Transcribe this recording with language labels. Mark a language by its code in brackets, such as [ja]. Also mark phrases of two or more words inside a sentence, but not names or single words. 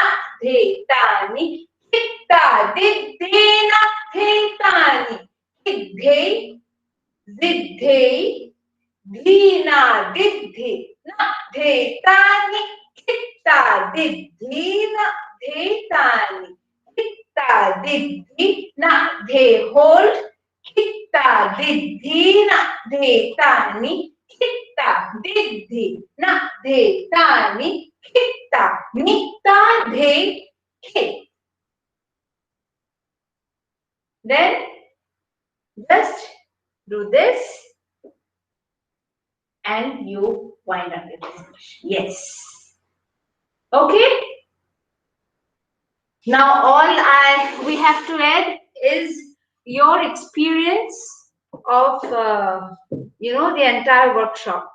[en] dhetani, khitta, didhina, dhetani, khiddhe, ziddhe, dhina, didhi, na, dhetani, khitta, didhina, dhetani, khitta, didhi, na, dhe, hold, khitta, didhi, na, dhetani, khitta, didhi, na, dhetani, khitta, nitta, dhe, khit. Then just do this and you wind up your presentation. Yes. Okay. Now all we have to add is your experience of the entire workshop.